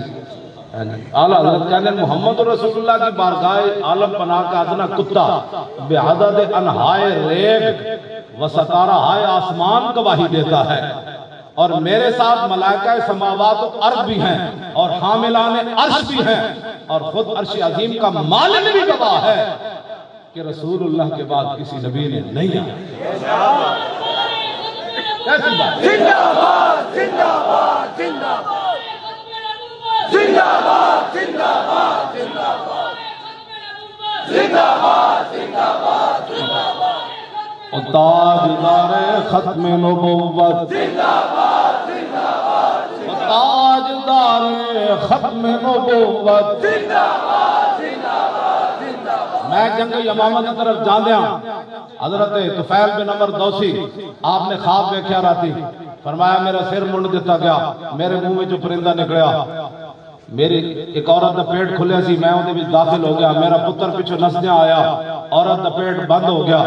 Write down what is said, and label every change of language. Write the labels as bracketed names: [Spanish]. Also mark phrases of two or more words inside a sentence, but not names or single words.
[Urdu] اعلیٰ حضرت کہنے محمد رسول اللہ کی بارگاہ عالم پناہ کا ادنا کتا بعدد انہائے ریگ و ستارہ ہائے آسمان گواہی دیتا ہے اور میرے ساتھ ملائکہ سماوات و ارض بھی ہیں اور حاملان عرش بھی ہیں اور خود عرش عظیم کا مالک بھی گواہ ہے کہ رسول اللہ کے بعد کسی نبی نے نہیں آیا. ایسی بات زندہ باد زندہ باد زندہ باد زندہ باد زندہ باد زندہ باد زندہ باد زندہ باد زندہ باد تاجدار ختم نبوت زندہ باد زندہ باد تاجدار ختم نبوت. زندہ باد زندہ باد زندہ باد. [Punjabi] میں جنگ یمامہ کی طرف جاندیاں حضرت طفیل بن عمر دوسی آپ نے خواب دیکھا راتی فرمایا میرا سر منڈ دیتا گیا میرے منہ میں جو پرندہ نکلیا میری ایک عورت دا پیٹ کھلیا سی میں اندے وچ داخل ہو گیا میرا پتر پیچھے نسدیاں آیا عورت دا پیٹ بند ہو گیا.